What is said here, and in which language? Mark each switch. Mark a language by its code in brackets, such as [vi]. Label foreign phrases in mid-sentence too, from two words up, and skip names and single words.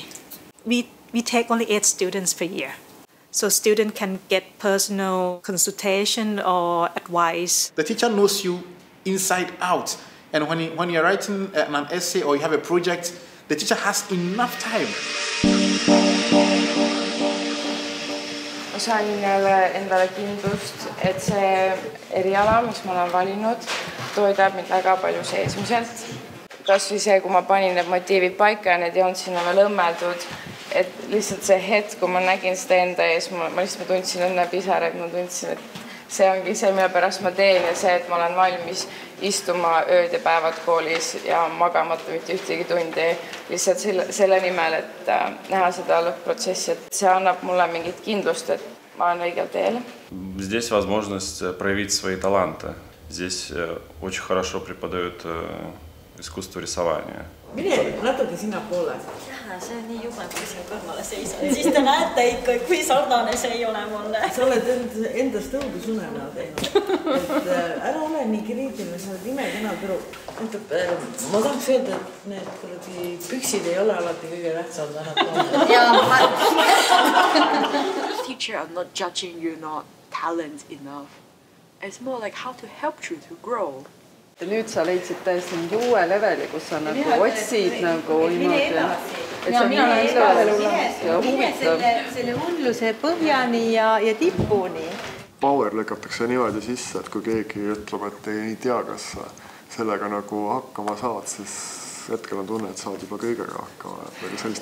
[en] We take only 8 students per year. So students can get personal consultation or advice. The teacher knows you inside out. And when you're writing an essay or you have a project, the teacher has enough time. [et] Ma sain endale kindlust, et see eriala, mis ma olen valinud, toidab mind väga palju seesmiselt. Kas või see, kui ma panin need motiivid paika ja need ei olnud sinna veel õmmeldud, et lihtsalt see hetk, kui ma nägin seda enda ees, ma lihtsalt tundsin õnnepisaraid, ma tundsin, et see ongi see, mille pärast ma teen ja see, et ma olen valmis istuma ööd ja päevad koolis ja magamata mitte ühtegi tundi lihtsalt selle nimel, et näha seda lõppprotsessi, et see annab mulle mingit kindlust, et ma olen õigel teel. [ru] Здесь возможность проявить свои таланты. Здесь очень хорошо преподают искусство рисования. [et] Mine natuke sinnapoole. See on nii jume, kui siin kõrvale seisad. Siis te näete ikka, kui sarnane see ei ole mulle. Sa oled endast õudusunena teinud. Et ära ole nii kriitiline, sa oled imekena türu. Ma tahaks öelda, et need püksid ei ole alati kõige tähtsad. [en] Teacher are not judging you not talent enough. It's more like how to help you to grow. [et] Ja nüüd sa leidsid täiesti uue leveli, kus sa nagu otsid nagu niimoodi, et see on nii ilus ja huvitav. Selle hulluse põhjani ja tippuni. Power lükatakse niimoodi sisse, et kui keegi ütleb, et ei tea, kas sellega nagu hakkama saad, siis hetkel on tunne, et saad juba kõigega hakkama.